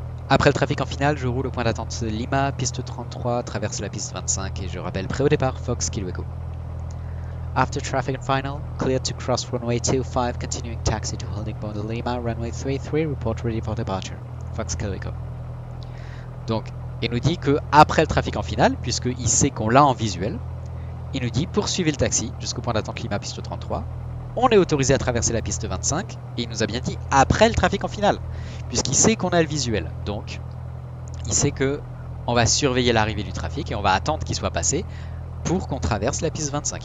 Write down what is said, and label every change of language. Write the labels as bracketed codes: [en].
[fr] Après le trafic en finale, je roule au point d'attente Lima, piste 33, traverse la piste 25 et je rappelle prêt au départ, Fox Kilo Echo. [en] After traffic and final, cleared to cross runway 25, continuing taxi to holding point Lima, runway 33, report ready for departure, Fox Kilo Echo. [fr] Donc, il nous dit que après le trafic en finale, puisqu'il sait qu'on l'a en visuel, il nous dit poursuivez le taxi jusqu'au point d'attente Lima, piste 33. On est autorisé à traverser la piste 25 et il nous a bien dit après le trafic en finale, puisqu'il sait qu'on a le visuel. Donc, il sait que on va surveiller l'arrivée du trafic et on va attendre qu'il soit passé pour qu'on traverse la piste 25.